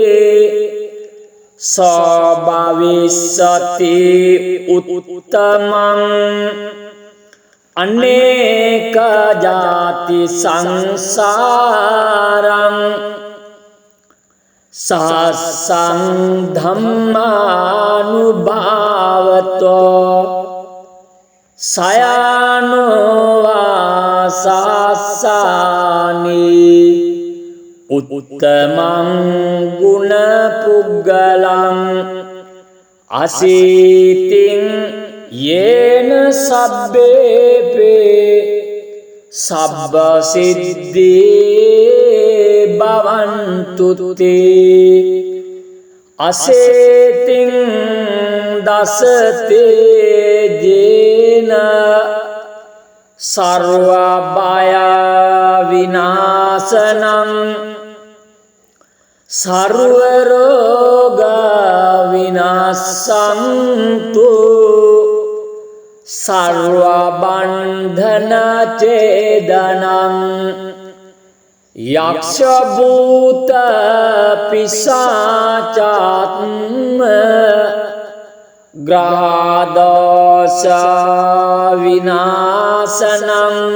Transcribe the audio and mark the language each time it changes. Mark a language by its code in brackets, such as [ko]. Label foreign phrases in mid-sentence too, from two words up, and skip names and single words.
[pi] सभविष्यति उत्तमं अनेक जाति संसारं सहस्रं धम्मानुभावतो සයනෝ වාසස්සානි උත්තමං ගුණ පුග්ගලං අසීතින් යේන සබ්බේපේ සබ්බ සිද්ධී භවන්තු තේ අසේතින් දසතේ ජේන සර්ව බය විනාශනං සර්ව රෝග විනාශන්තු සර්ව බන්ධන ඡේදනං යක්ෂ භූත පිසාචාත්ම ග්‍රහ දෝෂ විනාශනං